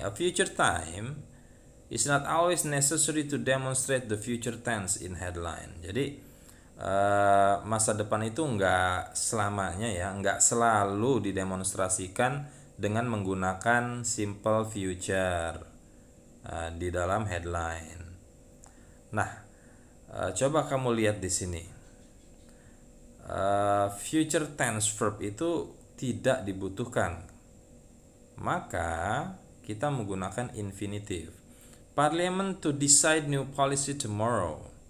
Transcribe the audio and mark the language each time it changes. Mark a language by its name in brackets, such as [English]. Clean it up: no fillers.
[English] A future time is not always necessary to demonstrate the future tense in headline. [Indonesian] Jadi masa depan itu enggak selamanya ya, enggak selalu didemonstrasikan dengan menggunakan simple future di dalam headline. Nah, coba kamu lihat di sini. Future tense verb itu tidak dibutuhkan, maka kita menggunakan infinitif. [English] Parliament to decide new policy tomorrow.